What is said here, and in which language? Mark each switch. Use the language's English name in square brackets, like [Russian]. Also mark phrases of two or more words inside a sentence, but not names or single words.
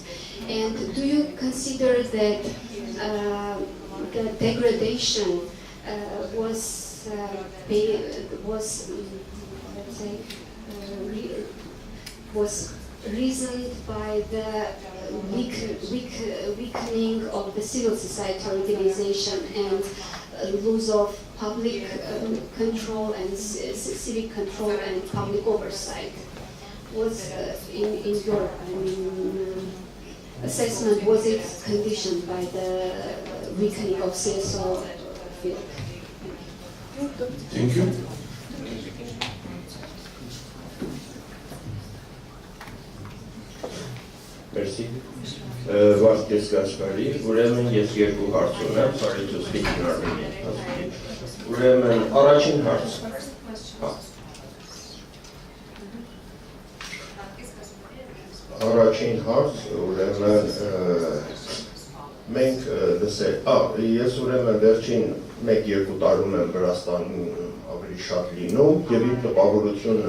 [English] And do you consider that the degradation was reasoned by the weakening of the civil society organization and loss of public control and civic control and public oversight? Was in your assessment, was it conditioned by the weakening of CSO field? Thank you. Merci. [Armenian] Վարդես Գասպարի, ուրեմն ես երկու հարց ունեմ, [English] sorry to speak in Armenian. [Armenian] Ուրեմն առաջին հարց. Առաջին հարց, ուրեմն մենք ես ուրեմն վերջին 1-2 տարում եմ Վրաստանում ավելի շատ լինում եւ իմ տպավորությունն